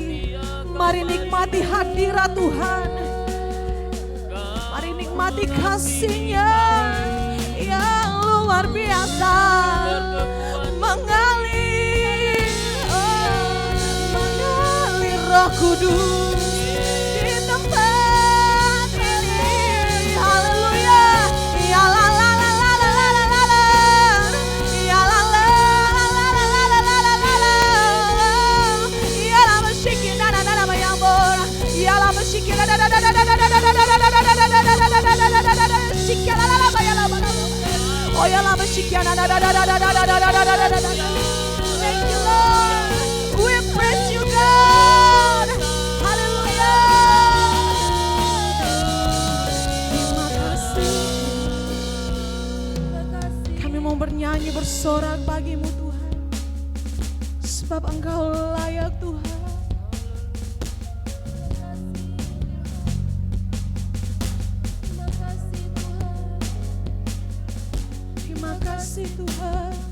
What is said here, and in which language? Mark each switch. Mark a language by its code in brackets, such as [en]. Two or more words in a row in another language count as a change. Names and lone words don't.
[id] Mari nikmati hadirat Tuhan. Mari nikmati kasih-Nya yang luar biasa. Mengalir, mengalir Roh Kudus di tempat ini. Haleluya. Ya la la la la la la la la la. Ya la la la la la la la la la la. Ya la masyiki na na na na mayambor. Ya la masyiki na na na na na na na na na na na. Shiki la la la ba ya la ba. Oh ya la masyiki na na na na na na na na na na. [en] Thank you Lord. We praise you God. [id] Hallelujah. Terima kasih. Kami mau bernyanyi bersorak bagimu Tuhan. Sebab Engkau layak Tuhan. Terima kasih Tuhan.